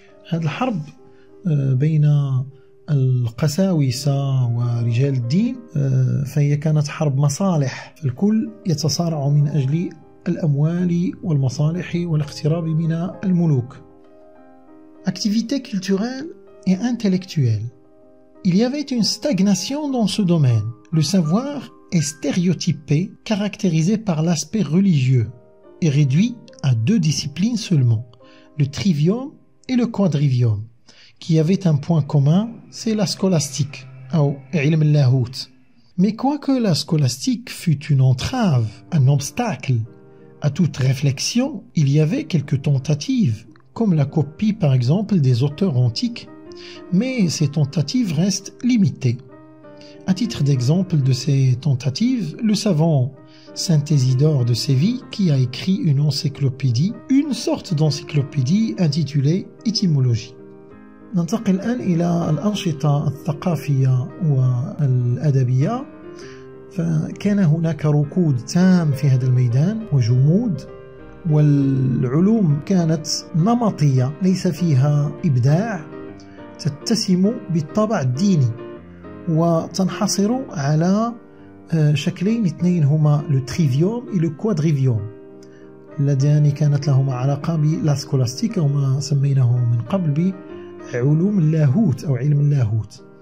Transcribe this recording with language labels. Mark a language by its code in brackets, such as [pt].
[ar] هذه الحرب بين القساوسة ورجال الدين فهي كانت حرب مصالح، فالكل يتصارع من أجل الأموال والمصالح والاقتراب من الملوك. [fr] Activité culturelle et intellectuelle. Il y avait une stagnation dans ce domaine. Le savoir est stéréotypé, caractérisé par l'aspect religieux et réduit à 2 disciplines seulement, le trivium et le quadrivium, qui avaient un point commun, c'est la scolastique, ou ilm al-lahout. Mais quoique la scolastique fut une entrave, un obstacle à toute réflexion, il y avait quelques tentatives, comme la copie par exemple des auteurs antiques, mais ces tentatives restent limitées. À titre d'exemple de ces tentatives, le savant Saint Isidore de Séville qui a écrit une encyclopédie, une sorte d'encyclopédie intitulée Étymologie. [ar] ننتقل الآن إلى الأنشطة الثقافية والأدبية. فكان هناك ركود تام في هذا الميدان وجمود، والعلوم كانت نمطية ليس فيها إبداع، تتسم بالطابع الديني وتنحصر على شكلين اثنين هما لو تريفيوم و لو كوادريفيوم اللذان كانت لهما علاقة بالسكولاستيك وما سميناه من قبل بعلوم اللاهوت أو علم اللاهوت.